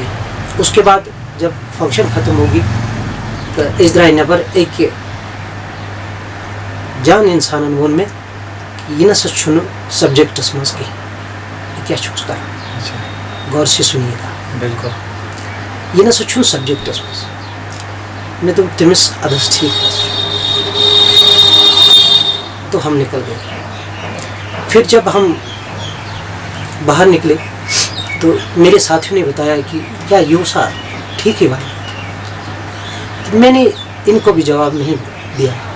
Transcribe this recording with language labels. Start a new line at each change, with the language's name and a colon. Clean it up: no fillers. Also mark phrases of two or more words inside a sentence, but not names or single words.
Urdu: اس کے بعد جب فنکشن ختم ہوگی تو
Kashmiri: أسۍ درٛاے نٮ۪بر. أکۍ جان انسانن ووٚن مےٚ یہ نسا چھُنہٕ سبجیکٹس منٛز کینٛہہ، یہ کیٛاہ چھُکھ ژٕ کران؟
Urdu: غور سے سنیے گا. بالکل.
Kashmiri: یہ نسا چھُنہٕ سبجیکٹس منٛز. مےٚ دوٚپ تٔمِس اَدٕ حظ ٹھیٖک حظ چھُ.
Urdu: تو ہم نکل گئے. پھر جب ہم باہر نکلے تو میرے ساتھیوں نے بتایا کہ کیا یوں سا ٹھیک ہے بھائی. میں نے ان کو بھی جواب نہیں دیا.